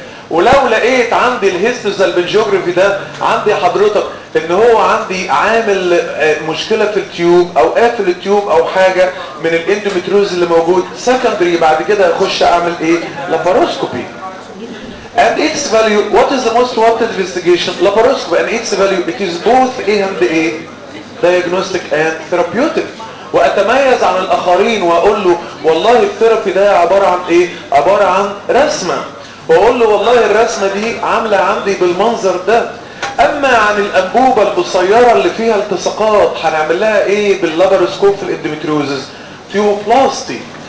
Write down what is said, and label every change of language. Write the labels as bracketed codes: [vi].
[ar] ولو لقيت عندي الهيستوري سالفنجيوغرافي ده عندي حضرتك ان هو عندي عامل مشكلة في التيوب او قافل التيوب او حاجة من الاندومتروز اللي موجود سكندري، بعد كده اخش اعمل ايه؟ لاباروسكوبي. [en] And its value, what is the most wanted investigation? Laparoscopy and its value, it is both and a diagnostic and therapeutic. [ar] واتميز عن الاخرين واقول له والله الثيرابي ده عبارة عن ايه؟ عبارة عن رسمة. واقول له والله الرسمة دي عاملة عندي بالمنظر ده. اما عن الانبوبه القصيره اللي فيها التصاقات هنعمل لها ايه باللابروسكوب في الاندومتريوزز؟ تيوبلاستي.